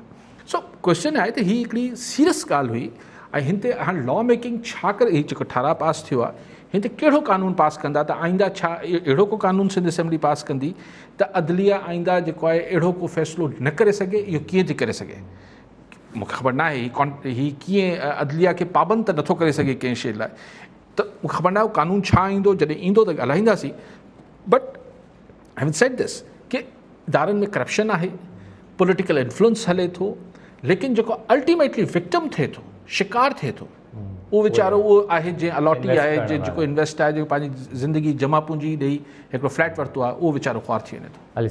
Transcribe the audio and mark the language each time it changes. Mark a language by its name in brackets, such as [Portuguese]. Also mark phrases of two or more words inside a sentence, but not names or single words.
[Sindhi] सो क्वेश्चन आहे त ही हिकिड़ी सीरियस ॻाल्हि हुई ऐं हिन ते हाणे [English] law making [Sindhi] छा करे, हीउ जेको ठाराह पास थियो आहे हिन ते कहिड़ो कानून पास कंदा त आईंदा छा अहिड़ो को कानून सिंध असेंबली पास कंदी त अदलिया आईंदा जेको आहे अहिड़ो को फ़ैसिलो न करे सघे। इहो कीअं थी करे सघे मूंखे ख़बर न आहे, ही कीअं अदलिया खे पाबंद त नथो करे सघे कंहिं शइ लाइ, त मूंखे ख़बर न आहे कानून छा ईंदो, जॾहिं ईंदो त ॻाल्हाईंदासीं। [English] but having said this [Sindhi] कि इदारनि में करप्शन आहे, [English] political influence [Sindhi] हले थो, लेकिन जेको [English] ultimately victim [Sindhi] थिए थो, शिकार थिए थो, उहो वीचारो उहो आहे जंहिं अलॉटी आहे, जेको इन्वेस्ट आहे, जेको पंहिंजी ज़िंदगी जमा पूंजी ॾेई हिकिड़ो फ्लैट वरितो आहे, उहो वीचारो ख़्वार थी वञे थो।